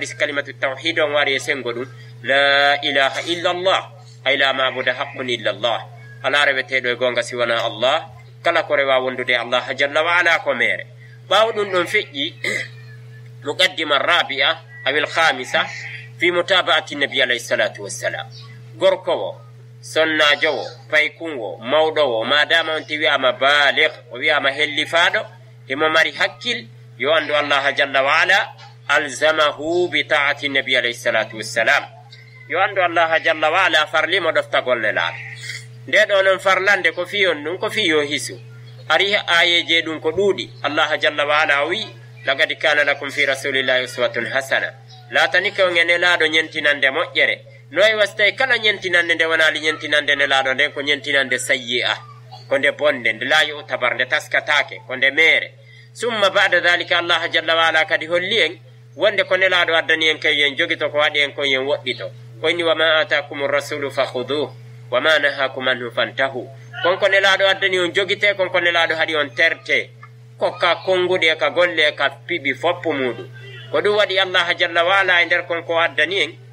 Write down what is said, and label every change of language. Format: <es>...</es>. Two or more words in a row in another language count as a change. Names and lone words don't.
<ff>so kalimatu tawhid on wari e sengo ɗum</ff> <ar>لا إله إلا الله أي لا معبود حق إلا الله</ar> <ff>ala reweteɗo e gonga siwana allah kala ko rewa wondude</ff> <ar>الله جل وعلا</ar> <ff>ko mere ɓawo ɗum ɗon feƴƴi</ff> <ar>المقدمة الرابعة أو الخامسة في متابعة النبي عليه الصلاة والسلام</ar> <ff>gorkowo sonnajowo paykunwo mawɗowo madama on ti wiyama baligh o wiyama hellifaɗo himo mari hakkil yo andu</ff> <ar>الله جل وعلا ألزمه بطاعة النبي عليه الصلاة والسلام</ar> <ff>yo andu</ff> <ar>الله جل وعلا</ar> <ff>farlimo ɗoftagolle laaɓe nde ɗo noon farlande ko fiyon ɗum ko fiyo hisu ari ayeje ɗum ko ɗuuɗi</ff> <ar>الله جل وعلا</ar> <ff>wi</ff> <ar>لقد كان لكم في رسول الله أسوة حسنة</ar> <ff>latani ko ngene laaɗo ñentinande moƴƴere noy wastay kala ñentinande nde wonali ñentinande nde laaɗo nden ko ñentinande sayyi'a ko nde bonde nde</ff> <ar>لا يعتبر</ar> <ff>nde taskatake ko nde mere</ff> <ar>ثم بعد ذلك الله جل وعلا</ar> <ff>kadi holli en wonde ko nelaɗo addani en kay en jogito ko waɗi en kon yen woɗɗito ko inni</ff> <ar>وما آتاكم الرسول فخذوه وما نهاكم عنه فانتهوا</ar> <ff>konko nelaɗo addani on jogite konko nelaɗo haɗi on terte kokka kongude ka golle ka piɓi foppu muɗum ko ɗum waɗi</ff> <ar>الله جل وعلا</ar> <ff>e nder konko addani en</ff>